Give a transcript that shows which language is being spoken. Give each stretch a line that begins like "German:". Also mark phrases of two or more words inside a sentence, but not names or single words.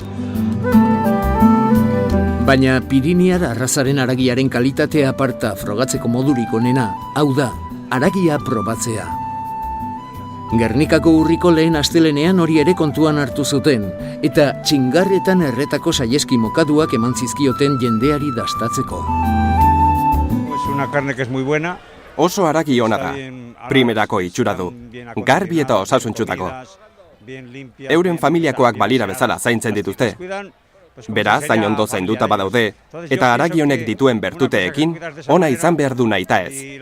Basque: Baina Piriniar arrazaren haragiaren kalitatea aparta frogatzeko modurik onena, hau da, haragia probatzea. Gernikako urriko lehen astelenean hori ere kontuan hartu zuten, eta txingarretan erretako saieski mokaduak eman zizkioten jendeari dastatzeko.
Spanish: Una carne que es muy buena.
Basque: Oso haragi ona da, primerako itxura du, garbi eta osasuntxutako. Euren familiakoak balira bezala zaintzen dituzte. Beraz, hain ondo zainduta badaude, eta haragi honek dituen bertuteekin, ona izan behar du nahita ez.